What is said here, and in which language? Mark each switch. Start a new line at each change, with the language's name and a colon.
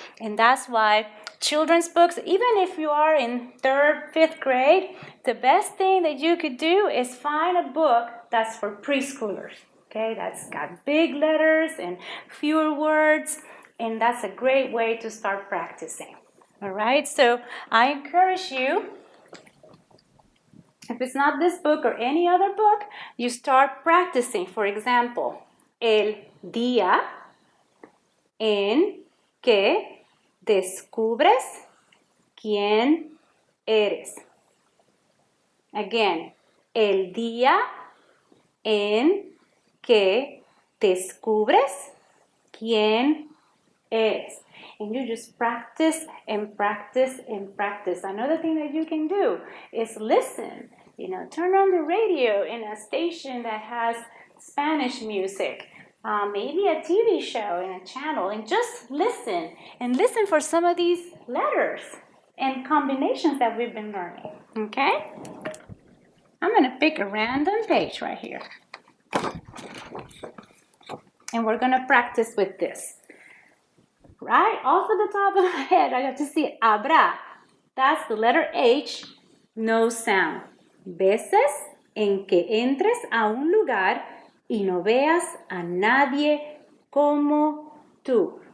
English: And that's why children's books, even if you are in 3rd, 5th grade, the best thing that you could do is find a book that's for preschoolers. Okay, that's got big letters and fewer words, and that's a great way to start practicing. All right, so I encourage you, if it's not this book or any other book, you start practicing. For example,
Spanish: el día en que descubres quién eres. Again, el día en que descubres quién eres.
English: And you just practice and practice and practice. Another thing that you can do is listen. Turn on the radio in a station that has Spanish music. Maybe a TV show in a channel, and just listen. And listen for some of these letters and combinations that we've been learning. Okay? I'm going to pick a random page right here. And we're going to practice with this. Right? Off of the top of my head, I got to see habrá. That's the letter H, no sound.
Spanish: Veces en que entres a un lugar y no veas a nadie como tú.